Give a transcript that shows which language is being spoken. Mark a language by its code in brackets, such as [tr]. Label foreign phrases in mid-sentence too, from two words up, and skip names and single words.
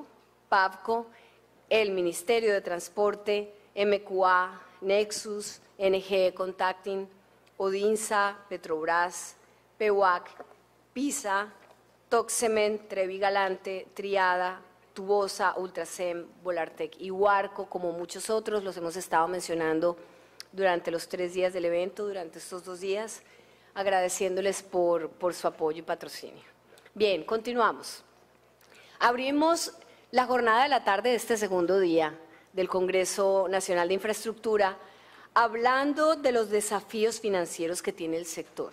[es] Pavco, el Ministerio de Transporte, MQA, Nexus, NG Contacting, Odinsa, Petrobras, PEUAC, PISA, Toxement, Trevi Galante, Triada, Tubosa, Ultrasem, Volartec y Huarco, como muchos otros, los hemos estado mencionando durante los 3 días del evento, durante estos 2 días, agradeciéndoles por su apoyo y patrocinio. Bien, continuamos. Abrimos la jornada de la tarde de este segundo día del Congreso Nacional de Infraestructura, hablando de los desafíos financieros que tiene el sector.